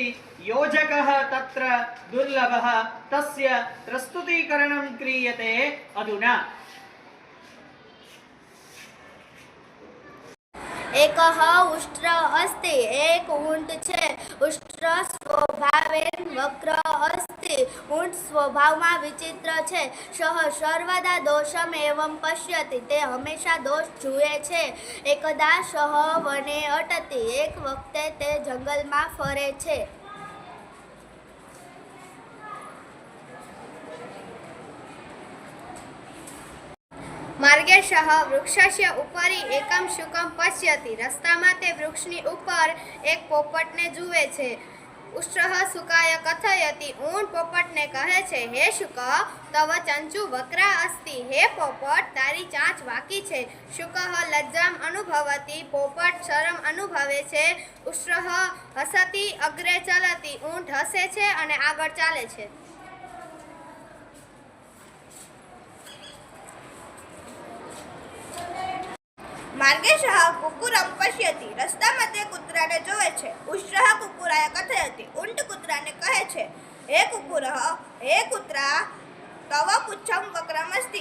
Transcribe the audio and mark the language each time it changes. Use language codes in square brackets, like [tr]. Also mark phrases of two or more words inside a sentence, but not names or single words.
[sa] योजकः तत्र दुर्लभः, तस्य प्रस्तुतीकरणं क्रियते अधुना। एकः उष्ट्र अस्ति। [gu] એક ઊંટ છે। [sa] उष्ट्र स्वभावेन वक्र अस्ति। [gu] ऊंट स्वभावમાં વિચિત્ર છે। [sa] સહ સર્વદા દોષમ એવં પશ્યતિ। [gu] તે હંમેશા દોષ જુએ છે। [sa] એકદા સહ વને અટતિ। [gu] એક વખતે તે જંગલમાં ફરે છે। [sa] मार्गे सह वृक्षस्य उपरि एकम शुकम पश्यति। [gu] રસ્તામાં તે વૃક્ષની ઉપર એક પોપટને જુએ છે। [sa] उष्ट्रः शुकाय कथयति। [gu] ઊંટ પોપટને કહે છે, [sa] हे शुक, तव चंचु वक्रा अस्ति। [gu] હે પોપટ, તારી ચાંચ વાંકી છે। [sa] शुकः लज्जाम अनुभवति। [gu] પોપટ શરમ અનુભવે છે। [sa] उष्ट्रः हसति अग्रे चलति। [gu] ઊંટ હસે છે અને આગળ ચાલે છે। [sa] मार्गे सह कुक्कुरं पश्यति। [gu] રસ્તામાં તે કૂતરાને જોવે છે। [sa] उष्ट्रः कुक्कुराय कथयति। [gu] ઊંટ કૂતરાને કહે છે, [sa] हे कुक्कुरः, [gu] હે કૂતરા, [sa] तव पुच्छं वक्रमस्ति।